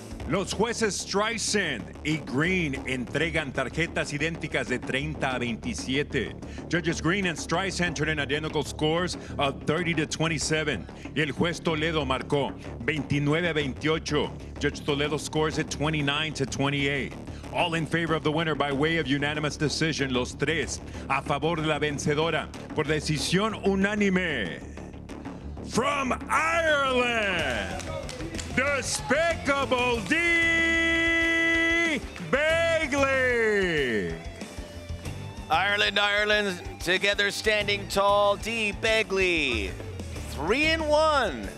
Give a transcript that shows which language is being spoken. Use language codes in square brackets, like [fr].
[es] Los jueces Streisand y Green entregan tarjetas idénticas de 30 a 27. [en] Judges Green and Streisand turn in identical scores of 30 to 27. [es] Y el juez Toledo marcó 29 a 28. [en] Judge Toledo scores it 29 to 28. All in favor of the winner by way of unanimous decision. [es] Los tres a favor de la vencedora por decisión unánime. [en] From Ireland, Despicable Dee Begley. Ireland, together standing tall. Dee Begley, 3-1.